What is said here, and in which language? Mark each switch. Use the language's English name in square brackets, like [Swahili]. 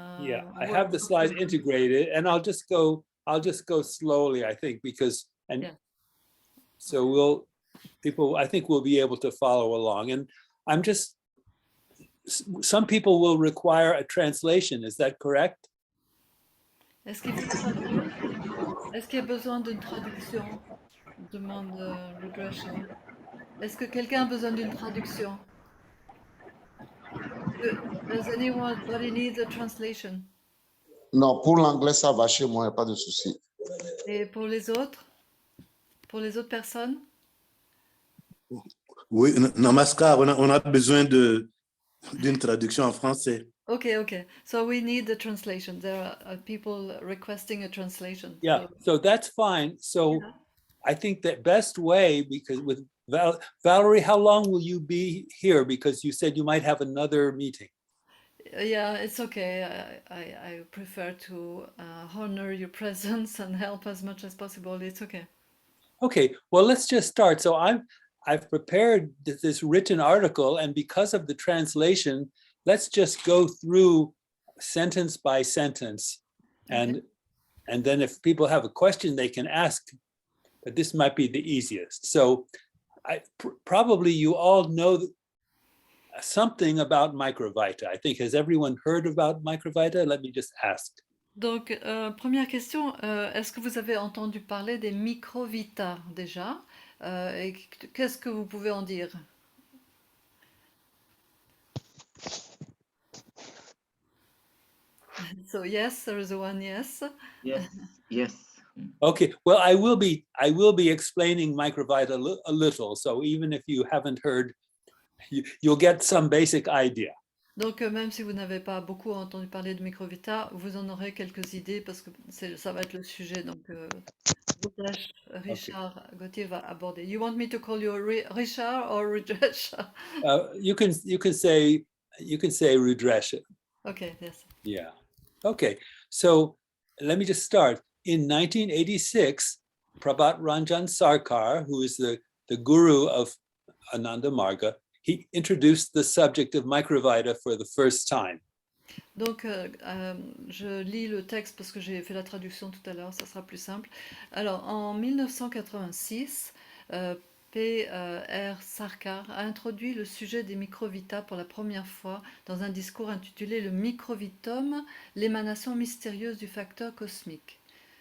[English] yeah, I have the slides integrated, and I'll just go slowly, I think, because, and yeah. so people, I think, will be able to follow along. And I'm just, some people will require a translation. Is that correct? [French] Est-ce qu'il faut traduire? Est-ce qu'il y a besoin d'une traduction? Demande Rudresha. Est-ce que quelqu'un a besoin d'une traduction? [English] Does anybody need a translation? [French] Non, pour l'anglais, ça va chez moi, il n'y a pas de souci. Et pour les autres? Pour les autres personnes? Oui, Namaskar, on a besoin d'une traduction en français. [English] Okay. So we need the translation. There are people requesting a translation. Yeah, so that's fine. So Yeah. I think the best way, because with Valerie, how long will you be here? Because you said you might have another meeting. Yeah, it's okay. I prefer to honor your presence and help as much as possible. It's okay. Okay, well, let's just start. So I've prepared this written article, and because of the translation, let's just go through sentence by sentence. And then if people have a question, they can ask, but this might be the easiest. So probably you all know something about Microvita. I think, has everyone heard about Microvita? Let me just ask. [French] Donc, première question, est-ce que vous avez entendu parler des Microvita déjà? Et qu'est-ce que vous pouvez en dire? [English] So yes, there is one yes. Yes. Okay, well, I will be explaining Microvita a little. So even if you haven't heard, you'll get some basic idea. [French] Donc, même si vous n'avez pas beaucoup entendu parler de Microvita, vous en aurez quelques idées parce que ça va être le sujet. Donc, Richard Gauthier va aborder. [English] You want me to call you Richard or Rudresha? You can say Rudresha. Okay, yes. Yeah. Okay. So let me just start. In 1986, Prabhat Ranjan Sarkar, who is the guru of Ananda Marga, he introduced the subject of Microvita for the first time. [French] Donc, je lis le texte parce que j'ai fait la traduction tout à l'heure, ça sera plus simple. Alors, en 1986, P.R. Sarkar a introduit le sujet des microvitas pour la première fois dans un discours intitulé « Le microvitum, l'émanation mystérieuse du facteur cosmique ».